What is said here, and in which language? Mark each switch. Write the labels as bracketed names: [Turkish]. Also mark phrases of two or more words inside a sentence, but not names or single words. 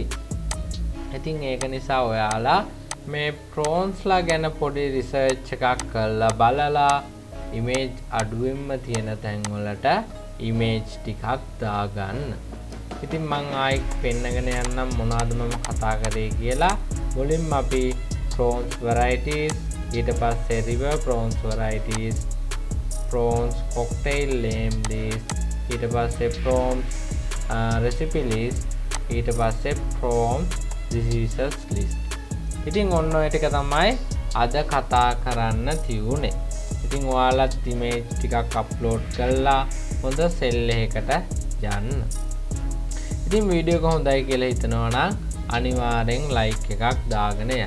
[Sinhala] ඉතින් ඒක නිසා ඔයාලා මේ prawnsලා ගැන පොඩි රිසර්ච් එකක් කරලා බලලා image අඩුවෙන්ම තියෙන තැන් වලට image ටිකක් දාගන්න. ඉතින් මං ආයි පෙන්නගෙන යන්නම් මොනවද මම කතා කරේ කියලා. මුලින්ම අපි [English] prawns varieties, [Sinhala] ඊට පස්සේ [English] river prawns varieties, prawns cocktail name list, [Sinhala] ඊට පස්සේ [English] prawns recipe list, [Sinhala] ඊට පස්සේ [English] prawns diseases list. [Sinhala] ඉතින් ඔන්න ඔය ටික තමයි අද කතා කරන්න තියුනේ. ඉතින් ඔයාලත් image ටිකක් අප්ලෝඩ් කරලා හොඳ සෙල් එකකට යන්න. ඉතින් වීඩියෝ එක හොඳයි කියලා හිතනවා නම් අනිවාර්යෙන් like එකක් දාගෙන යන්න.